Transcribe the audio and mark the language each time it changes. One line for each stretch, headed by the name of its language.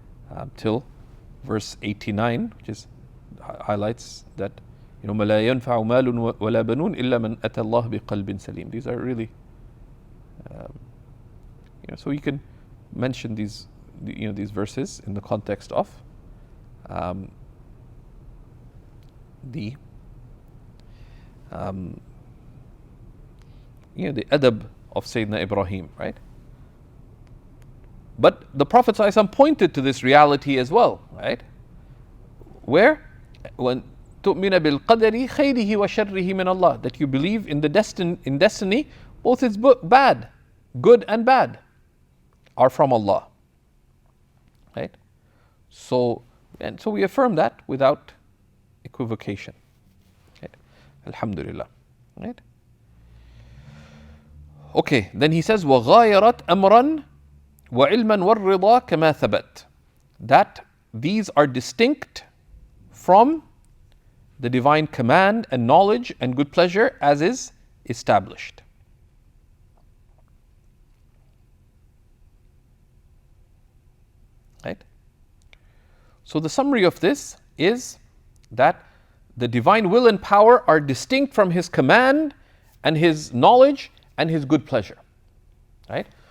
English: And till verse 89, which is highlights that
Arabic: يَوْمَ لَا يَنْفَعُ مَالٌ وَلَا بَنُونَ إِلَّا مَنْ أَتَى اللَّهَ بِقَلْبٍ سَلِيمٍ.
English: These are really, so you can mention these verses in the context of the adab of Sayyidina Ibrahim, right? But the Prophet ﷺ pointed to this reality as well, right? Where? When
Arabic: تُؤْمِنَ بِالْقَدَرِ خَيْرِهِ وَشَرِّهِ مِنَ اللَّهِ.
English: That you believe in destiny, both its bad, good and bad, are from Allah. Right? So we affirm that without equivocation. Right? Alhamdulillah. Right? Okay, then he says,
Arabic: وَغَايَرَتْ أَمْرًا وَعِلْمًا وَالرِّضَى كَمَا ثَبَتْ.
English: That these are distinct from the divine command and knowledge and good pleasure as is established. Right? So the summary of this is that the divine will and power are distinct from his command and his knowledge and his good pleasure. Right?